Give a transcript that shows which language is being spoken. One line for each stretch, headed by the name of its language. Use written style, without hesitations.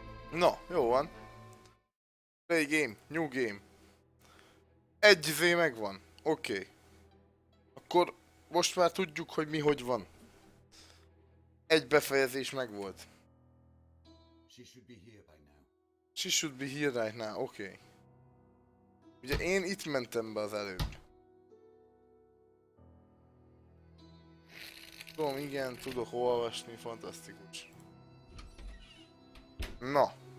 Hungarian: Na, jó van.
English: Play game, new game.
Hungarian: Egy izé megvan. Oké. Akkor most már tudjuk, hogy mi hogy van. Egy befejezés megvolt.
English: She should be here by now. She should be here right now, oké.
Hungarian: Ugye én itt mentem be az előbb. Tudom, igen, tudok olvasni, fantasztikus. Na.